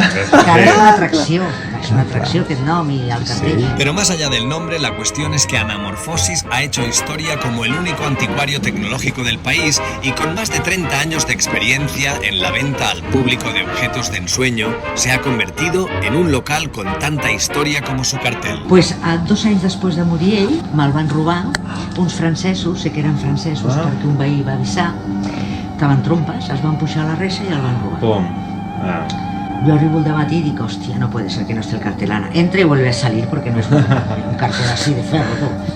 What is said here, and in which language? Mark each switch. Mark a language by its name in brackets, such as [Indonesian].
[Catalan] que ara és una atracció aquest nom i el cartell. [Spanish] Pero más allá del nombre, la cuestión es que Anamorfosis ha hecho historia como el único anticuario tecnológico del país y con más de 30 años de experiencia en la venta al público de objetos de ensueño, se ha convertido en un local con tanta historia como su cartel. Pues [Catalan] 2 anys després de morir ell, me'l van robar uns francesos, sé que eren francesos perquè un veí va avisar, estaven trompes, es van pujar a la reixa i el van robar. [Spanish] Yo [Catalan] arribo el dematí [Spanish] y digo, hostia, no puede ser que no esté el cartel Ana. Entra y vuelve a salir porque no es un cartel así de ferro.